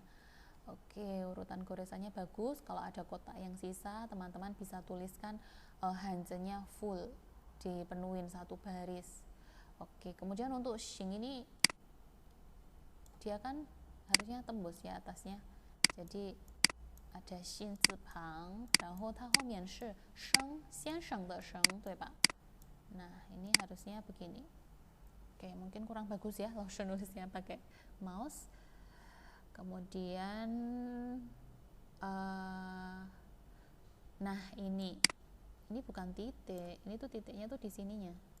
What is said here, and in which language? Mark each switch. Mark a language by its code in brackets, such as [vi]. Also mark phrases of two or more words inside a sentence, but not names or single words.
[id] Oke, urutan goresannya bagus. Kalau ada kotak yang sisa, teman-teman bisa tuliskan hanzenya full, dipenuhin satu baris. Oke, kemudian untuk xing ini dia kan harusnya tembus ya atasnya. Jadi ada [zh] 心字旁, 然后它后面是生先生的生，对吧？ [id] Nah, ini harusnya begini. Oke, mungkin kurang bagus ya Laushe nulisnya pakai mouse. Kemudian nah ini bukan titik, ini tuh titiknya tuh di sininya.